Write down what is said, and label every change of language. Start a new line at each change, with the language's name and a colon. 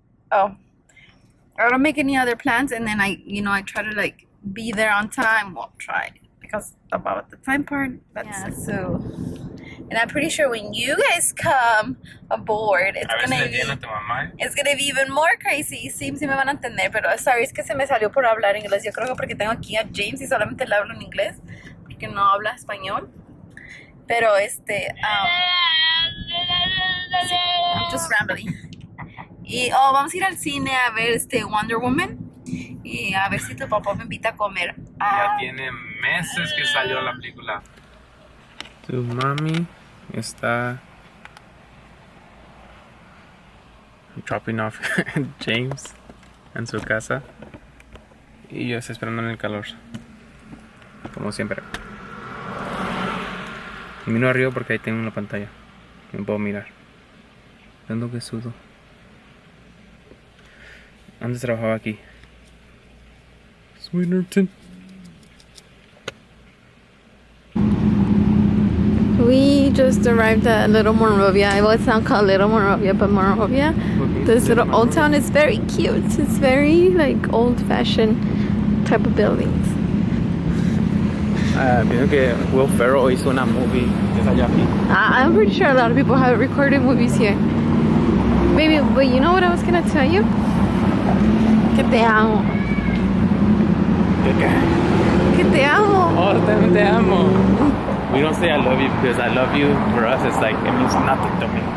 English: I don't make any other plans, and then I try to like be there on time. Well, try because about the time part. That's so. And I'm pretty sure when you guys come aboard, it's gonna be even more crazy.
Spanish: Sí, sí me van a entender, pero sorry, es que se me salió por hablar inglés. Yo creo que porque tengo aquí a James y solamente le hablo en inglés, porque no habla español. Pero sí,
English: I'm just rambling.
Spanish: Y vamos a ir al cine a ver Wonder Woman y a ver si tu papá me invita a comer. Ya tiene meses que salió la película. Tu mami está
English: dropping off
Spanish: James en su casa y yo estoy esperando en el calor, como siempre. Miro arriba porque ahí tengo una pantalla que me puedo mirar. Dando que sudo. Antes trabajaba aquí. Swinnerton.
English: We just arrived at Little Monrovia. Well, it's not called Little Monrovia, but Monrovia. This little old town is very cute. It's very like old-fashioned type of buildings.
Spanish: Pienso que Will Ferrell hizo una movie que es allá aquí.
English: I'm pretty sure a lot of people have recorded movies here. Baby, but you know what I was gonna tell you?
Spanish: Que te amo. Que te amo. Oh, también te amo.
English: We don't say I love you because I love you for us it's like it means nothing to me.